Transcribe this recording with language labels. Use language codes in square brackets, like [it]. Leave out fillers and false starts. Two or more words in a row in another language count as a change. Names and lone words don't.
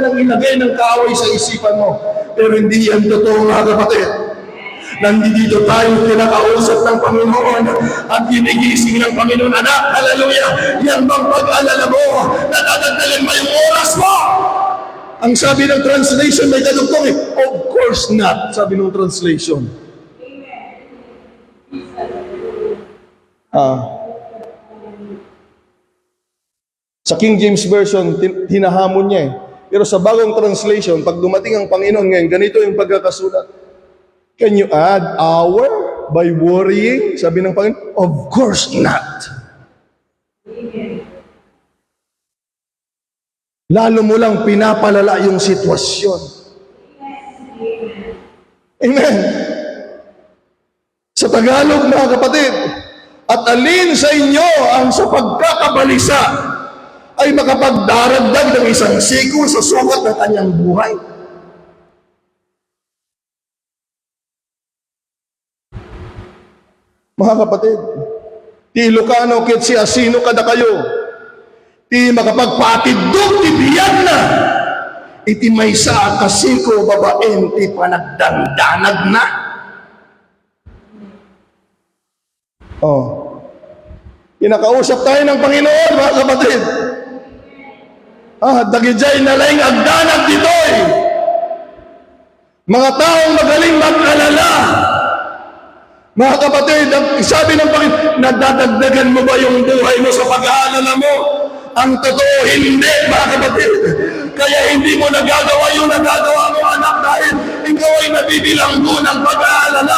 [tl] Yan ang ilagay ng kaaway sa isipan mo. Pero hindi yan totoo, mga kapatid. Nandito tayo kinakausap ng Panginoon at ginigising ng Panginoon. Anak, hallelujah! Yan bang pag-alala mo? Nadadagdagan mo yung oras mo? Ang sabi ng translation, may kadugtong eh. [en] Of course not, [tl] sabi ng translation. Sa King James Version, hinahamon niya eh. Pero sa bagong translation, pag dumating ang Panginoon ngayon, ganito yung pagkakasulat. [en] Can you add hour by worrying? [tl] Sabi ng Panginoon, [en] of course not. [tl] Lalo mo lang pinapalala yung sitwasyon. Amen. Sa Tagalog, mga kapatid, at alin sa inyo ang sa pagkakabalisa ay makapagdaragdag ng isang sikul sa sukat ng kanyang buhay. Mga kapatid, [ilo] ti Ilocano ket si asino kada kayo, ti makapagpatidog ti biyan na, iti maysa kasiko babaen ti panagdandanag na. [tl] Pinakausap tayo ng Panginoon, mga kapatid. [ilo] Dagijay na laing agdanag ditoy. [tl] Mga taong magaling mag-alala. Mga kapatid, sabi ng Panginoon, nadadagdagan mo ba yung buhay mo sa pag-aalala mo? Ang totoo, hindi, mga kapatid. Kaya hindi mo nagagawa yung nagagawa mo, anak, dahil ikaw ay nabibilang doon ng pag-aalala.